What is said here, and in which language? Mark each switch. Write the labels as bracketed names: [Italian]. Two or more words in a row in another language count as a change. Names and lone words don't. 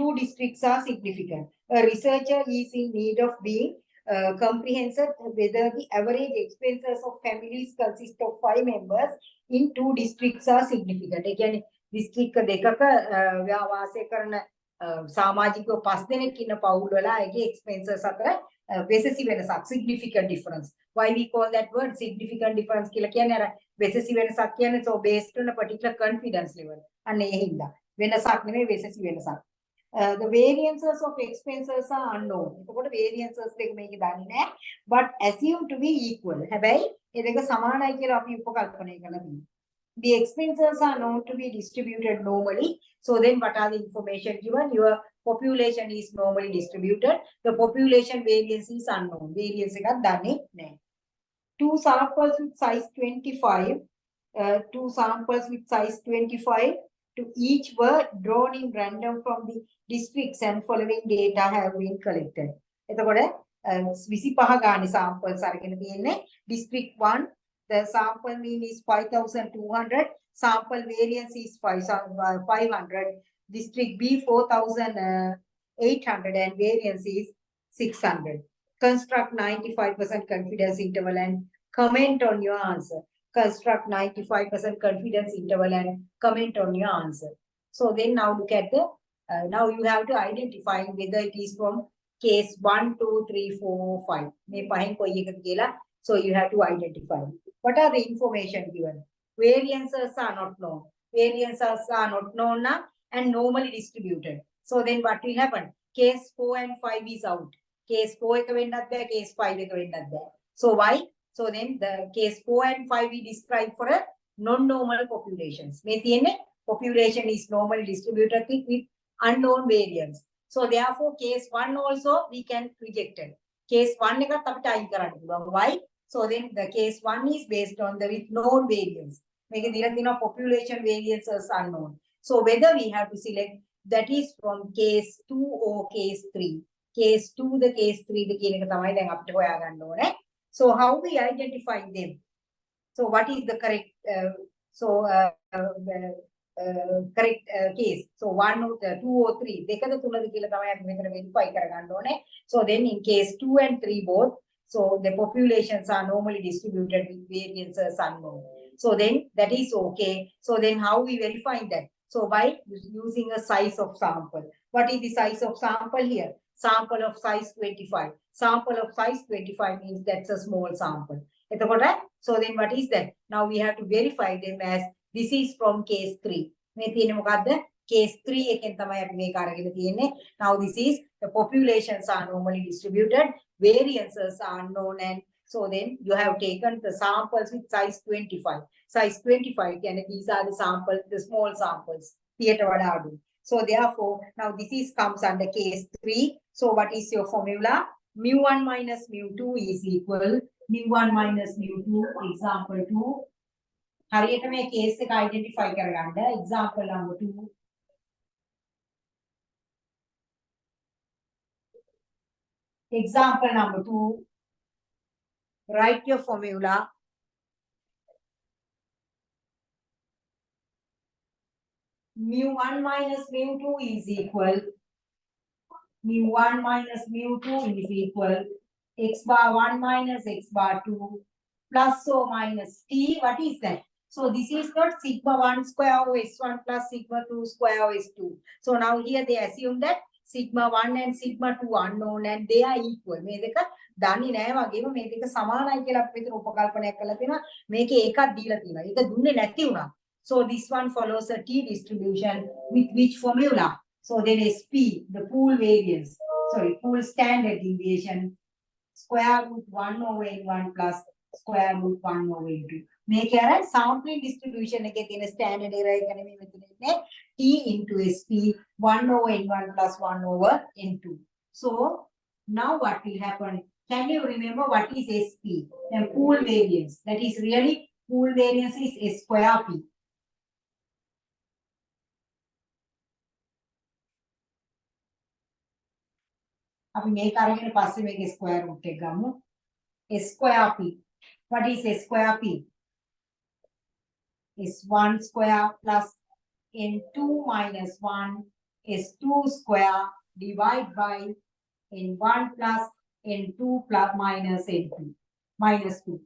[English] A researcher is in need of being comprehensive whether the average expenses of families consist of 5 members in 2 districts are significant. [Sinhala] Again, district දෙකක වාසය කරන සමාජිකව 5 දෙනෙක් ඉන්න පවුල් වල අයගේ expenses අතර වෙසසි වෙනසක් [English] significant difference. Why we call that word significant difference [Sinhala] කියලා කියන්නේ අර වෙසසි වෙනසක් කියන්නේ [English] so based on a particular confidence level. [Sinhala] අන්න ඒ හින්දා වෙනසක් නෙමෙයි වෙසසි වෙනසක්. [English] The variances of expenses are unknown. [Sinhala] එතකොට variances දෙක මේකේ දන්නේ නැහැ. [English] But assumed to be equal. [Sinhala] හැබැයි ඒ දෙක සමානයි කියලා අපි උපකල්පනය කරලා තියෙනවා. [English] The expenses are known to be distributed normally. So then what are the information given? Your population is normally distributed. The population variance is unknown. [Sinhala] Variance එකක් දන්නේ නැහැ. [English] Two samples with size 25. Two samples with size 25 to each were drawn in random from the districts and following data have been collected. [Sinhala] එතකොට 25 ගානේ samples අරගෙන තියෙන්නේ. [English] District 1 the sample mean is 5200, sample variance is 500, district B 4800 and variance is 600. Construct 95% confidence interval and comment on your answer. Construct 95% confidence interval and comment on your answer. So then now look at the, now you have to identify whether it is from case 1, 2, 3, 4, 5. [Sinhala] මේ පහෙන් කොයි එකද කියලා. [English] So you have to identify. What are the information given? Variances are not known. Variances are not known now and normally distributed. So then what will happen? [Sinhala] Case 4 and 5 is out. Case 4 එක වෙන්නත් බෑ, case 5 එක වෙන්නත් බෑ. [English] So why? So then the case 4 and 5 we describe for a non-normal populations. [Sinhala] මේ තියෙන්නේ [English] population is normally distributed with unknown variance. So therefore case 1 also we can reject it. [Sinhala] Case 1 එකත් අපිට අයින් කරන්න පුළුවන්. [English] Why? So then the case 1 is based on the with known variance. [Sinhala] මේක දීලා තියෙනවා [English] population variances unknown. So whether we have to select that is from case 2 or case 3. Case 2 the case 3 the [Sinhala] කියන එක තමයි දැන් අපිට හොයාගන්න ඕනේ. [English] So how we identify them? So what is the correct correct case? So 1 or 2 or 3 [Sinhala] දෙකද තුනද කියලා තමයි අපි මෙතන verify කරගන්න ඕනේ. [English] So then in case 2 and 3 both, so the populations are normally distributed with variances unknown. So then that is okay. So then how we verify that? So by using a size of sample. What is the size of sample here? Sample of size 25. Sample of size 25 means that's a small sample. So then what is that? Now we have to verify them as this is from case 3. [Sinhala] මේ තියෙන්නේ මොකද්ද? Case 3 එකෙන් තමයි අපි මේක අරගෙන තියෙන්නේ. [English] Now this is the populations are normally distributed, variances are unknown, and so then you have taken the samples with size 25. Size 25 and these are the samples, the small samples. So therefore now this is comes under case 3. So what is your formula? Mu1 minus mu2 is equal mu1 minus mu2 example 2. [Sinhala] හරියට මේ case එක identify කරගන්න. [English] Example number 2. Example number 2. Write your formula. Mu1 minus mu2 is equal. Mu1 minus mu2 is equal. X bar 1 minus x bar 2 plus or minus t. What is that? So this is not sigma 1 square of s1 plus sigma 2 square of s2. So now here they assume that sigma 1 and sigma 2 unknown and they are equal. [Sinhala] මේ දෙක දන්නේ නැහැ වගේම මේ දෙක සමානයි කියලා අපි විතර උපකල්පනයක් කරලා තියෙනවා. මේකේ එකක් දීලා තියෙනවා. ඒක දුන්නේ නැති වුණා. [English] So this one follows a t distribution with which formula? So then SP, the pool variance, sorry, pool standard deviation, square root 1 over n1 plus square root 1 over n2. [Sinhala] මේක අර [English] sampling distribution [Sinhala] එකේ තියෙන [English] standard error [Sinhala] එක නෙමෙයි මෙතන ඉන්නේ [English] t into sp 1 over n1 plus 1 over n2. So now what will happen? Can you remember what is sp? The pool variance. That is really pool variance is s square p. [Sinhala] අපි මේක අරගෙන පස්සේ මේකේ square root එක ගමු. [English] s square p. What is s square p? Is 1 square plus n2 minus 1 is 2 square divided by n1 plus N2 plus minus N2 minus 2.